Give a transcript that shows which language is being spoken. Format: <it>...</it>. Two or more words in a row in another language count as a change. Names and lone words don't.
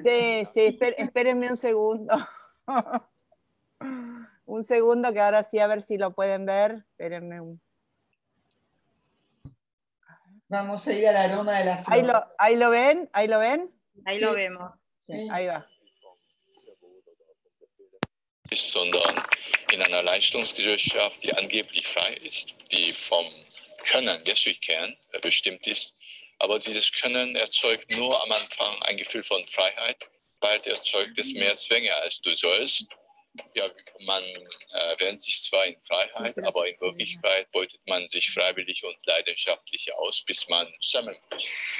<es>Sí, espérenme un segundo. Un segundo, que ahora sí, a ver si lo pueden ver. Espérenme un... Vamos a ir al aroma de la flor. ¿Ahí lo ven? Ahí Sí. lo vemos. Sí. Ahí va.</es> <de>Sondern in einer Leistungsgesellschaft, die angeblich frei ist, die vom Können, Geschickern, bestimmt ist. Aber dieses Können erzeugt nur am Anfang ein Gefühl von Freiheit. Bald erzeugt es mehr Zwänge als du sollst. Ja, man wähnt sich zwar in Freiheit, aber in Wirklichkeit beutet man sich freiwillig und leidenschaftlich aus, bis man zusammenbricht.</de>